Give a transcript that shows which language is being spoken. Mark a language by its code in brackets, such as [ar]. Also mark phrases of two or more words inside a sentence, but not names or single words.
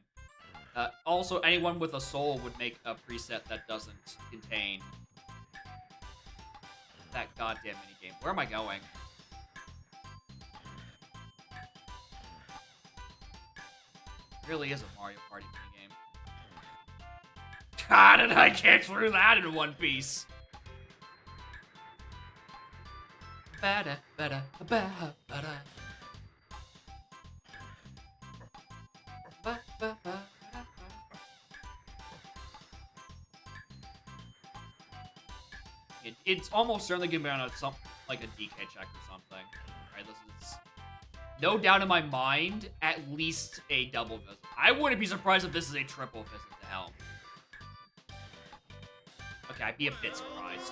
[en] Also, anyone with a soul would make a preset that doesn't contain that goddamn minigame. Where am I going? It really is a Mario Party minigame. How did I get through that in one piece? Bada, bada, bada, bada. Ba, ba, ba. It's almost certainly gonna be on like a DK check or something. Right, this is no doubt in my mind at least a double visit. I wouldn't be surprised if this is a triple visit to Helm. Okay, I'd be a bit surprised.